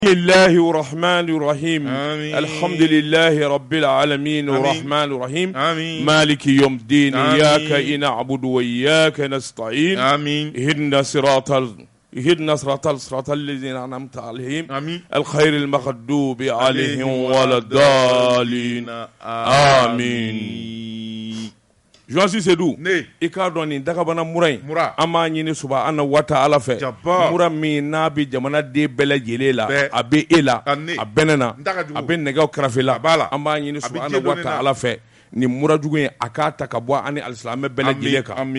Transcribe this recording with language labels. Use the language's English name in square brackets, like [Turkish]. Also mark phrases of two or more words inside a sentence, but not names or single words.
[Arabic] الله الرحمن الرحيم الحمد لله رب العالمين الرحمن الرحيم مالك يوم الدين إياك نعبد وإياك نستعين اهدنا صراط الذين أنعمت عليهم الخير المغضوب عليهم ولا الضالين آمين. [Bambara] Joasi Sedou i k'a dɔn nin dagabana mura in an b'a ɲini [Arabic] سبحانه وتعالى [Bambara] fɛ mura min n'a bɛ jamanaden bɛɛ lajɛlen la a bɛ e la a bɛ ne na a bɛ nɛgɛw kɛrɛfɛ la an b'a ɲini [Arabic] سبحانه وتعالى [Bambara] fɛ nin mura jugu in a k'a ta ka bɔ an ni alisilamɛ bɛɛ lajɛlen kan.